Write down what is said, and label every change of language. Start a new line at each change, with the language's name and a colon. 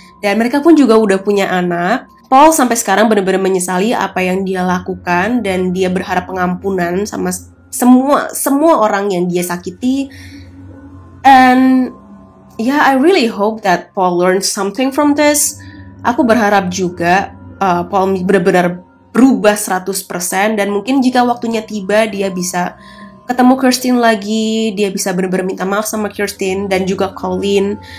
Indonesian: Dan mereka pun juga udah punya anak. Paul sampai sekarang benar-benar menyesali apa yang dia lakukan, dan dia berharap pengampunan sama semua orang yang dia sakiti.
English: And yeah, I really hope that Paul learns something from this.
Indonesian: Aku berharap juga Paul benar-benar berubah 100%, dan mungkin jika waktunya tiba dia bisa ketemu Kirsten lagi, dia bisa benar-benar minta maaf sama Kirsten dan juga Colin.